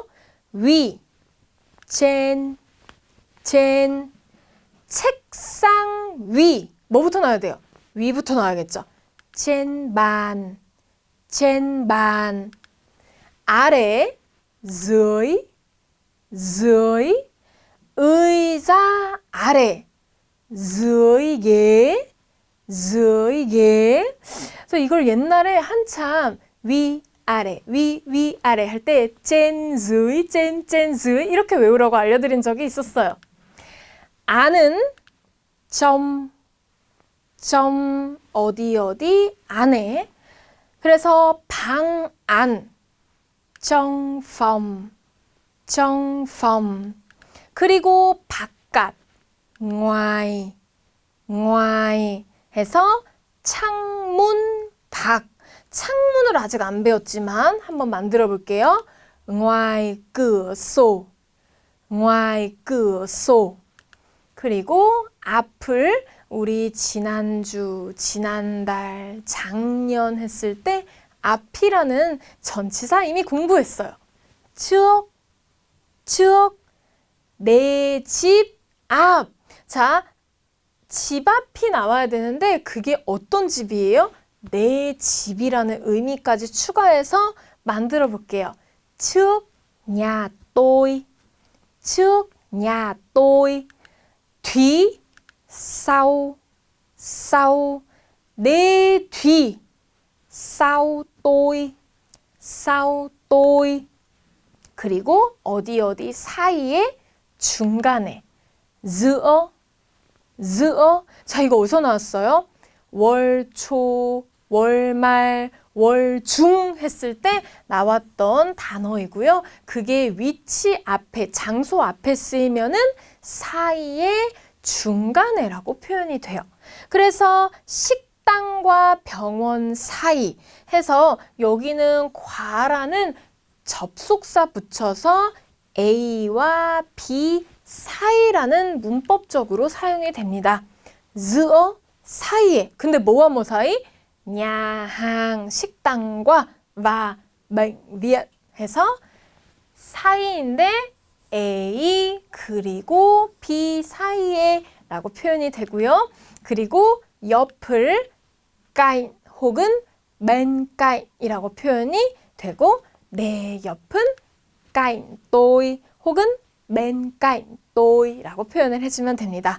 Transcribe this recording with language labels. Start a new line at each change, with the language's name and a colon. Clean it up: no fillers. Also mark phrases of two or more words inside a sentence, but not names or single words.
Korean: 위, 젠, 책상 위. 뭐부터 나와야 돼요? 위부터 나와야겠죠. 젠반. 아래, dưới, 의자 아래,
Vietnamese: dưới ghế.
Korean: 그래서 이걸 옛날에 한참 위, 아래, 위, 아래 할 때 젠, dưới 이렇게 외우라고 알려드린 적이 있었어요. 안은 점, 어디 안에. 그래서 방 안,
Vietnamese: trong phòng.
Korean: 그리고 바깥, ngoài 해서 창문 밖. 창문을 아직 안 배웠지만 한번 만들어 볼게요.
Vietnamese: ngoài cửa sổ.
Korean: 그리고 앞을 우리 지난주, 지난달, 작년 했을 때 앞이라는 전치사 이미 공부했어요. trước, 내 집 앞. 자, 집 앞이 나와야 되는데 그게 어떤 집이에요? 내 집이라는 의미까지 추가해서 만들어 볼게요.
Vietnamese: trước nhà tôi.
Korean: 뒤, sau. 내 뒤.
Vietnamese: sau tôi.
Korean: 그리고 어디 사이에 중간에 giữa. 자, 이거 어디서 나왔어요? 월초, 월말, 월중 했을 때 나왔던 단어이고요. 그게 위치 앞에, 장소 앞에 쓰이면은 사이에, 중간에라고 표현이 돼요. 그래서 식당과 병원 사이 해서 여기는 과라는 접속사 붙여서 A와 B 사이라는 문법적으로 사용이 됩니다. giữa 사이에. 근데 뭐와 뭐 사이?
Vietnamese: nhà hàng
Korean: 식당과
Vietnamese: và bệnh viện
Korean: 해서 사이인데 A 그리고 B 사이에 라고 표현이 되고요. 그리고 옆을 cạnh 혹은
Vietnamese: bên cạnh
Korean: 이라고 표현이 되고 내 옆은
Vietnamese: cạnh tôi
Korean: 혹은
Vietnamese: bên cạnh tôi
Korean: 라고 표현을 해주면 됩니다.